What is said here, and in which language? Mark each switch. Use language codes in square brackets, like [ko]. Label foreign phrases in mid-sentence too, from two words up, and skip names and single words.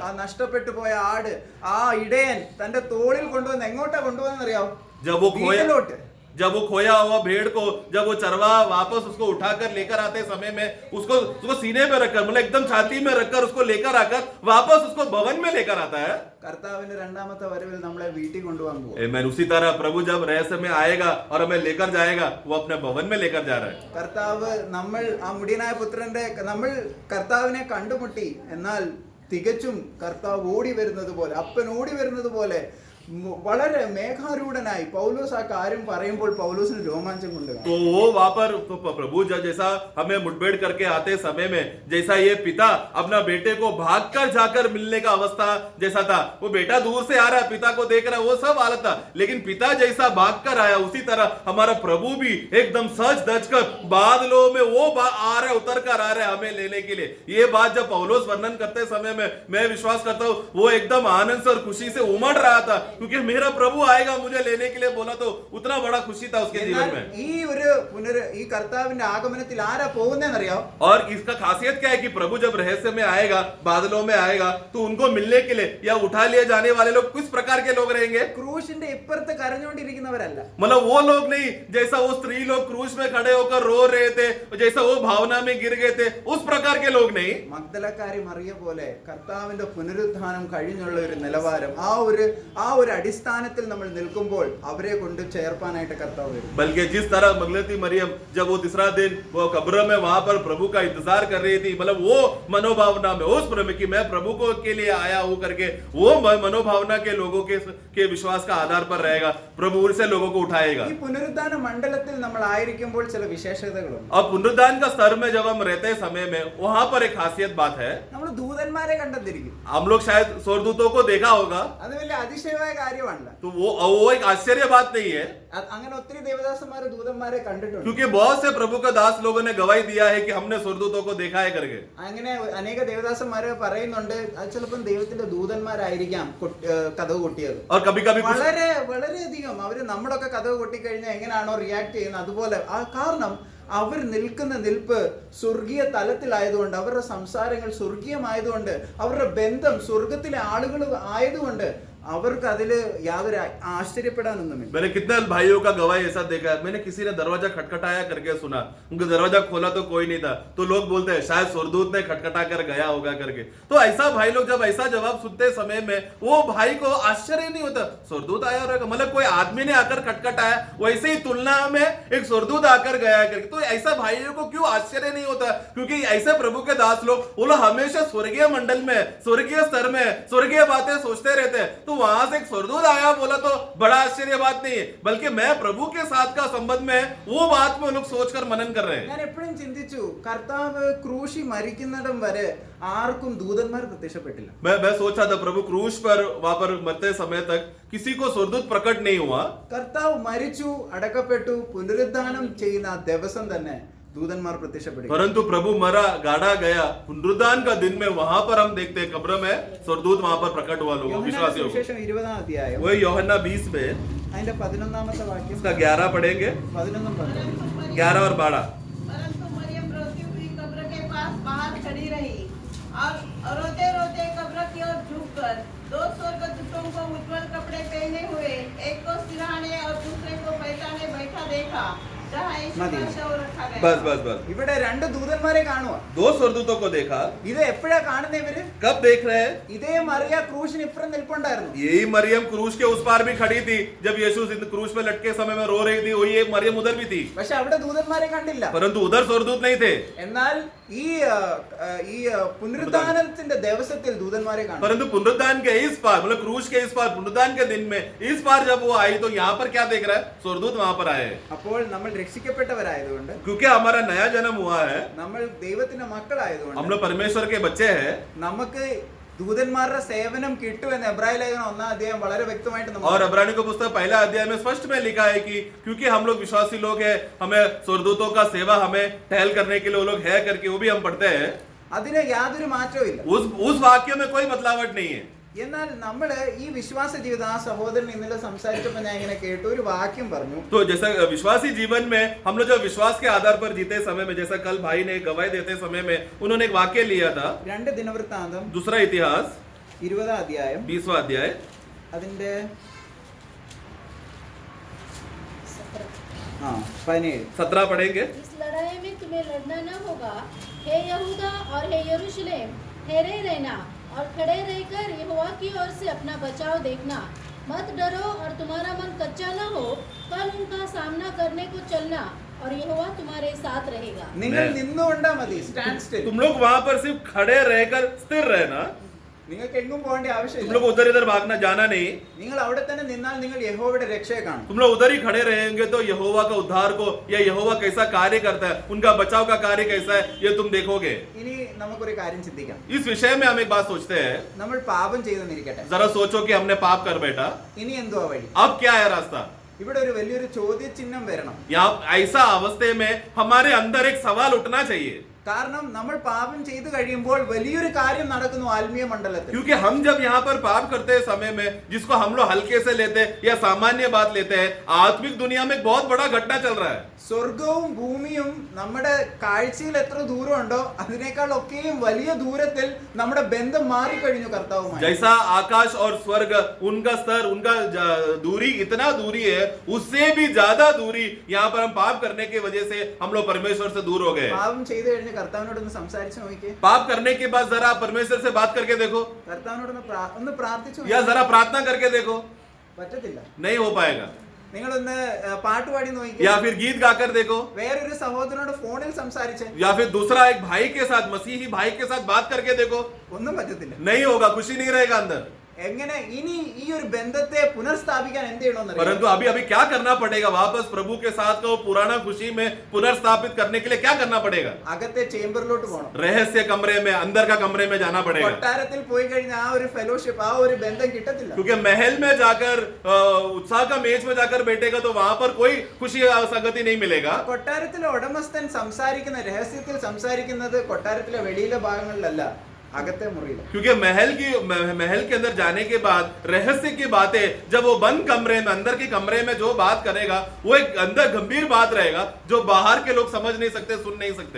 [ml] ആ നഷ്ടപ്പെട്ടു പോയ ആട് ആ ഇടയൻ തന്റെ തോളിൽ കൊണ്ടുവന്ന് എങ്ങോട്ടാ കൊണ്ടുവന്നറിയാവോ? [hi] जब वो खोया [ml] വീട്ടിലോട്ട്. [hi] जब वो खोया हुआ भेड़ को जब वो चरवा वापस उसको उठाकर लेकर आते समय में उसको सीने पे रखकर, मतलब एकदम छाती में रखकर उसको लेकर आकर वापस उसको भवन में लेकर आता है. [ml] കർത്താവിന്റെ രണ്ടാമത്തെ വരവിൽ നമ്മളെ വീട്ടിൽ കൊണ്ടുപോകാൻ പോകും. [hi] आमीन. उसी तरह प्रभु जब रहस्य में आएगा और हमें लेकर जाएगा, वो अपने भवन में लेकर जा रहा है. [ml] കർത്താവ് നമ്മൾ ആ മുടിയനായ പുത്രന്റെ നമ്മൾ കർത്താവിനെ കണ്ടുമുട്ടി, എന്നാൽ തികച്ചും കർത്താവ് ഓടി വരുന്നത് പോലെ, അപ്പൻ ഓടി വരുന്നത് പോലെ വളരെ മേഘാരൂഢനായി പൗലോസ് ആ കാര്യം പറയുമ്പോൾ പൗലോസിന് രോമാഞ്ചം കൊണ്ട്. [hi] तो वो वहां पर तो प्रभु जैसा हमें मुठभेड़ करके आते समय में जैसा ये पिता अपना बेटे को भागकर जाकर मिलने का अवस्था जैसा था, वो बेटा दूर से आ रहा है, पिता को देख रहा है, वो सब हालत था, लेकिन पिता जैसा भागकर आया, उसी तरह हमारा प्रभु भी एकदम सच धज कर बादलों में वो आ रहे, उतर कर आ रहे हमें लेने के लिए. ये बात जब पौलुस वर्णन करते समय में मैं विश्वास करता हूँ वो एकदम आनंद से और खुशी से उमड़ रहा था क्योंकि मेरा प्रभु आएगा मुझे लेने के लिए बोला, तो उतना बड़ा खुशी था उसके जीवन [ml] എന്നാൽ [hi] में। [ml] ഈ കർത്താവിന്റെ ആഗമനത്തിൽ ആരാ പോകുന്നതെന്നറിയോ? [hi] और इसका खासियत क्या है कि प्रभु जब रहस्य में आएगा, बादलों में आएगा, तो उनको मिलने के लिए या उठा लिए जाने वाले लोग किस प्रकार के लोग रहेंगे? [ml] ക്രൂശിന്റെ ഇപ്പുറത്ത് കരഞ്ഞുകൊണ്ടിരിക്കുന്നവരല്ല. [hi] मतलब वो लोग नहीं जैसा वो स्त्री लोग क्रूस में खड़े होकर रो रहे थे, जैसा वो भावना में गिर गए थे, उस प्रकार के लोग नहीं। [ml] മഗ്ദലക്കാരി മറിയ പോലെ കർത്താവിന്റെ പുനരുത്ഥാനം കഴിഞ്ഞുള്ള ഒരു നിലവാരം, ആ ഒരു അടിസ്ഥാനത്തിൽ നമ്മൾ നിൽക്കുമ്പോൾ അവരെ കൊണ്ട് ചേർപ്പാനായിട്ട് കർത്താവ് വരും. [hi] बल्कि जिस तरह मगलती मरियम जब वो तीसरा दिन वो कब्र में वहां पर प्रभु का इंतजार कर रही थी, मतलब वो मनोभावना में उस प्रेम की मैं प्रभु को के लिए आया हूं करके, वो मनोभावना के लोगों के विश्वास का आधार पर रहेगा, प्रभु से लोगों को उठाएगा। [ml] ഈ പുനരുത്ഥാന മണ്ഡലത്തിൽ നമ്മൾ ആയിരിക്കുമ്പോൾ ചില വിശേഷതകളുണ്ട്. [hi] अब पुनरुत्थान का स्तर में जब हम रहते समय में वहां पर एक खासियत बात है, [ml] നമ്മൾ ദൂതന്മാരെ കണ്ടെത്തിരിക്കും. [hi] हम लोग शायद स्वर्गदूतों को देखा होगा, [ml] അത് വലിയ അതിശയമായ കാര്യമല്ല. [hi] तो वो एक आश्चर्य बात नहीं है, [ml] അങ്ങനെ ഒത്തിരി ദേവദാസന്മാരെ ദൂതന്മാരെ കണ്ടിട്ടുണ്ട്. [hi] क्योंकि बहुत से प्रभु का दास लोगों ने गवाही दिया है कि हमने स्वर्गदूतों को देखा है करके। [ml] അങ്ങനെ അനേക ദേവദാസന്മാരെ പറയുന്നുണ്ട് അത് ചിലപ്പോൾ ദൈവത്തിന്റെ ദൂതന്മാരായിരിക്കാം കഥവ് കൊട്ടിയത്. [hi] और कभी कभी [ml] വളരെയധികം അവര് നമ്മളൊക്കെ കഥവ് കൊട്ടിക്കഴിഞ്ഞാൽ എങ്ങനെയാണോ റിയാക്ട് ചെയ്യുന്നത് അതുപോലെ. കാരണം അവർ നിൽക്കുന്ന നിൽപ്പ് സ്വർഗീയ തലത്തിലായതുകൊണ്ട്, അവരുടെ സംസാരങ്ങൾ സ്വർഗീയമായതുകൊണ്ട്, അവരുടെ ബന്ധം സ്വർഗത്തിലെ ആളുകൾ ആയതുകൊണ്ട് അവർക്ക് അതില് യാതൊരു ആശ്ചര്യപ്പെടാനൊന്നുമില്ല. [hi] मैंने कितने भाइयों का गवाही ऐसा देखा है, मैंने किसी ने दरवाजा खटखटाया करके सुना, उनको दरवाजा खोला तो कोई नहीं था, तो लोग बोलते हैं शायद स्वर्गदूत ने खटखटा कर गया होगा करके। तो ऐसा भाई लोग जब ऐसा जवाब सुनते समय में वो भाई को आश्चर्य नहीं होता, स्वर्गदूत आया होगा, मतलब कोई आदमी ने आकर खटखटाया, वैसे ही तुलना में एक स्वर्गदूत आकर गया करके। तो ऐसा भाइयों को क्यों आश्चर्य नहीं होता? क्योंकि ऐसे प्रभु के दास लोग वो लोग हमेशा स्वर्गीय मंडल में, स्वर्गीय स्तर में स्वर्गीय बातें सोचते रहते हैं, तो वहां से एक स्वर्गदूत आया बोला तो बड़ा आश्चर्य बात नहीं है, बल्कि मैं प्रभु के साथ का संबंध में वो बात में लोग सोचकर मनन कर रहे हैं। [ml] ഞാൻ എപ്പോഴും ചിന്തിച്ചു, കർത്താവ് ക്രൂശി മരിക്കുന്നിടം വരെ ആർക്കും ദൂതന്മാർ പ്രത്യക്ഷപ്പെട്ടില്ല. [hi] मैं सोचा था प्रभु क्रूस पर वहां पर मरते समय तक किसी को स्वर्गदूत प्रकट नहीं हुआ, [ml] കർത്താവ് മരിച്ചു, അടക്കപ്പെട്ടു, പുനരുദ്ധാനം ചെയ്യുന്ന ആ ദിവസം തന്നെ ദൂതന്മാർ പ്രത്യക്ഷപ്പെടും. [hi] परंतु प्रभु मरा गाड़ा गया, पुनरुत्थान का दिन में वहां पर हम देखते हैं कब्र में स्वर्गदूत वहां पर प्रकट हुआ लोगों विश्वासियों को। [ml] സുവിശേഷം 20-ാം അധ്യായം [hi] वही यूहन्ना 20 में [ml] അതിന്റെ 11-ാമത്തെ വാക്യം, [hi] इसका 11 पढ़ेंगे, [ml] 11-ഉം 12-ഉം. [hi] 11 और 12। परंतु मरियम रोती हुई कब्र के पास बाहर खड़ी रही और रोते रोते कब्र की ओर झुककर दो स्वर्गदूतों को उज्ज्वल कपड़े पहने हुए, एक को सिरहाने और दूसरे को पैठाने बैठा देखा, जहाँ यीशु का शव रखा गया। बस बस बस, [ml] ഇവിടെ രണ്ട് ദൂതന്മാരെ കാണുക. [hi] दो स्वर्गदूतों को देखा। [ml] ഇത് എപ്പോഴാ കാണുന്ന ഇവര്? [hi] कब देख रहे हैं? [ml] ഇതേ മറിയ ക്രൂശിന് ഇപ്പുറം നിൽപ്പുണ്ടായിരുന്നു. [hi] यही मरियम क्रूस के उस पार भी खड़ी थी, जब यीशु क्रूस पे लटके समय में रो रही थी, वही एक मरियम उधर भी थी, [ml] പക്ഷെ അവിടെ ദൂതന്മാരെ കണ്ടില്ല. [hi] परंतु उधर स्वर्गदूत नहीं थे। [ml] എന്നാൽ ഈ പുനരുദ്ധാനത്തിന്റെ ദിവസത്തിൽ ദൂതന്മാരെ കാണും. [hi] परंतु पुनरुत्थान के इस पार, मतलब क्रूस के इस पार, पुनरुत्थान के दिन में इस पार जब वो आई, तो यहाँ पर क्या देख रहा है? स्वर्गदूत वहां पर आए, [ml] അപ്പോൾ നമ്മൾ രക്ഷിക്കപ്പെട്ടവരായതുകൊണ്ട്, [hi] क्योंकि हमारा नया जन्म हुआ है, [ml] നമ്മൾ ദൈവത്തിന്റെ [hi] हम [ml] മക്കളായതുകൊണ്ട് [hi] लोग परमेश्वर के बच्चे हैं, [ml] നമുക്ക് ദൂതന്മാരുടെ സേവനം കിട്ടുമെന്ന് എബ്രായ ലേഖനം 1-ാം അധ്യായം വളരെ വ്യക്തമായിട്ട് നമുക്ക് [hi] और अब्रानी को पुस्तक पहला अध्याय में स्पष्ट में लिखा है कि क्योंकि हम लोग विश्वासी लोग हैं, हमें स्वर्गदूतों का सेवा हमें टहल करने के लिए वो लोग है करके वो भी हम पढ़ते हैं। [ml] അതിന് യാതൊരു മാറ്റവും ഇല്ല. [hi] उस वाक्य में कोई मतलावट नहीं है। [ml] എന്നാൽ നമ്മൾ ഈ വിശ്വാസ ജീവിതം, ആ സഹോദരൻ ഇന്നലെ സംസാരിച്ചപ്പോൾ ഞാൻ ഇങ്ങനെ കേട്ടു, ഒരു വാക്യം പറഞ്ഞു. [hi] तो जैसा विश्वासी जीवन में हम लोग जब विश्वास के आधार पर जीते समय में, जैसा कल भाई ने गवाही देते समय में उन्होंने एक वाक्य लिया था, [ml] 2 ദിനവൃത്താന്തം [hi] दूसरा इतिहास [ml] 20-ാം അധ്യായം [hi] 20वां अध्याय [ml] അതിന്റെ 17 [hi] पढ़ेंगे। इस लड़ाई में तुम्हें लड़ना न होगा, हे यहूदा और हे यरूशलेम, ठहरे रहना और खड़े रहकर यहोवा की ओर से अपना बचाव देखना, मत डरो और तुम्हारा मन कच्चा न हो, कल उनका सामना करने को चलना और यहोवा तुम्हारे साथ रहेगा। [ml] നിങ്ങൾ നിന്നുകൊണ്ടാ മതി, [en] stand still. [hi] तुम लोग वहां पर सिर्फ खड़े रहकर स्थिर रहना, [ml] നിങ്ങൾക്ക് എങ്ങും പോകേണ്ട [hi] तुम [ml] ആവശ്യമില്ല. [hi] लोग उधर इधर भागना जाना नहीं। [ml] നിങ്ങൾ അവിടെ തന്നെ നിന്നാൽ നിങ്ങൾ യഹോവയുടെ രക്ഷയെ കാണും. [hi] तुम लोग उधर ही खड़े रहेंगे तो यहोवा का उद्धार को, या यहोवा कैसा कार्य करता है, उनका बचाव का कार्य कैसा है, ये तुम देखोगे। [ml] ഇനി നമുക്കൊരു കാര്യം ചിന്തിക്കാം. [hi] इस विषय में हम एक बात सोचते हैं, [ml] നമ്മൾ പാപം ചെയ്തെന്നിരിക്കട്ടെ, [hi] जरा सोचो कि हमने पाप कर बैठा, [ml] ഇനി എന്തുവാ വഴി? [hi] अब क्या है रास्ता? [ml] ഇവിടെ ഒരു വലിയൊരു ചോദ്യചിഹ്നം വരണം. [hi] यहाँ ऐसा अवस्थे में हमारे अंदर एक सवाल उठना चाहिए, [ml] കാരണം നമ്മൾ പാപം ചെയ്തു കഴിയുമ്പോൾ വലിയൊരു കാര്യം നടക്കുന്നു ആത്മീയ മണ്ഡലത്തിൽ. [hi] क्योंकि हम जब यहाँ पर पाप करते हैं समय में, जिसको हम लोग हल्के से लेते हैं या सामान्य बात लेते हैं, आत्मिक दुनिया में एक बहुत बड़ा घटना चल रहा है. [ml] സ്വർഗവും ഭൂമിയും നമ്മുടെ കാഴ്ചയിൽ എത്ര ദൂരമുണ്ടോ അതിനേക്കാൾ ഒക്കെയും വലിയ ദൂരത്തിൽ നമ്മുടെ ബന്ധം മാറിക്കഴിഞ്ഞു കർത്താവുമായി. [hi] जैसा आकाश और स्वर्ग, उनका स्तर, उनका दूरी इतना दूरी है, उससे भी ज्यादा दूरी यहाँ पर हम पाप करने की वजह से हम लोग परमेश्वर से दूर हो गए. [ml] പാപം ചെയ്തു കഴിഞ്ഞ് കർത്താവിനോടൊന്ന് സംസാരിച്ചു നോക്കിയേ. [hi] पाप करने के बाद जरा परमेश्वर से बात करके देखो, [ml] കർത്താവിനോടൊന്ന് പ്രാർത്ഥിച്ചു [hi] या जरा प्रार्थना करके देखो. [ml] പറ്റത്തില്ല. [hi] नहीं हो पाएगा. [ml] നിങ്ങളൊന്ന് പാട്ട് പാടി നോക്കിയേ. [hi] या फिर गीत गाकर देखो, [ml] വേറൊരു സഹോദരനോട് ഫോണിൽ സംസാരിച്ചേ. [hi] या फिर दूसरा एक भाई के साथ, मसीही भाई के साथ बात करके देखो. [ml] ഒന്നും പറ്റത്തില്ല. [hi] नहीं होगा, खुशी नहीं रहेगा अंदर. [ml] എങ്ങനെ ഇനി ഈ ഒരു ബന്ധത്തെ പുനർസ്ഥാപിക്കാൻ എന്ത് ചെയ്യണമെന്ന് [hi] परंतु अभी अभी क्या करना पड़ेगा? वापस प्रभु के साथ का वो पुराना खुशी में पुनर्स्थापित करने के लिए क्या करना पड़ेगा? [ml] അകത്തെ ചേംബറിലോട്ട് പോകണം. [hi] रहस्य कमरे में, अंदर का कमरे में जाना पड़ेगा. [ml] കൊട്ടാരത്തിൽ പോയി കഴിഞ്ഞാൽ ആ ഒരു ഫെലോഷിപ്പ്, ആ ഒരു ബന്ധം കിട്ടത്തില്ല. [hi] क्योंकि महल में जाकर उत्साह का मेज में जाकर बैठेगा तो वहां पर कोई खुशी संगति नहीं मिलेगा. [ml] കൊട്ടാരത്തിലെ ഉടമസ്ഥൻ സംസാരിക്കുന്ന രഹസ്യത്തിൽ സംസാരിക്കുന്നത് കൊട്ടാരത്തിലെ വെളിയിലെ ഭാഗങ്ങളിലല്ല, അകത്തെ മുറിയില. [hi] क्योंकि महल के अंदर जाने के बाद रहस्य की बातें जब वो बंद कमरे में, अंदर के कमरे में जो बात करेगा वो एक अंदर गंभीर बात रहेगा जो बाहर के लोग समझ नहीं सकते, सुन नहीं सकते.